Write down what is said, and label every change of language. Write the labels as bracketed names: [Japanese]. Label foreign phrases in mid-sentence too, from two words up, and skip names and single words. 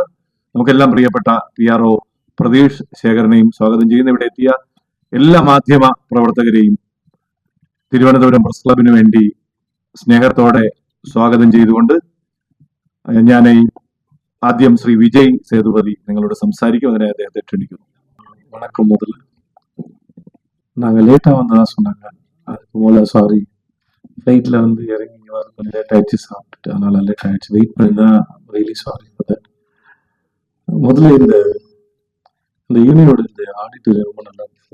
[Malayalam] നമുക്കെല്ലാം പ്രിയപ്പെട്ട PRO പ്രതീഷ് ശേഖരനെയും സ്വാഗതം ചെയ്യുന്നു. ഇവിടെ എത്തിയ എല്ലാ മാധ്യമ പ്രവർത്തകരെയും തിരുവനന്തപുരം പ്രസ് ക്ലബിന് വേണ്ടി സ്നേഹത്തോടെ സ്വാഗതം ചെയ്തുകൊണ്ട് ഞാൻ ആദ്യം ശ്രീ വിജയ് സേതുപതി നിങ്ങളോട് സംസാരിക്കും. അതിനെ അദ്ദേഹത്തെ ക്ഷണിക്കുന്നു. [Tamil] வணக்கம். முதல்ல நாங்கள் லேட்டாக வந்ததா சொன்னாங்க. அதுக்கு முதல்ல சாரி. ஃப்ளைட்டில் வந்து இறங்கி இங்கே வர கொஞ்சம் லேட் ஆகிடுச்சு, சாப்பிட்டுட்டு அதனால லேட் ஆகிடுச்சு. வெயிட் பண்ணி தான் [English] really sorry for that. [Tamil] முதல்ல இந்த யூனியனோட இந்த ஆடிட்டோரியம் ரொம்ப நல்லா இருந்துச்சு.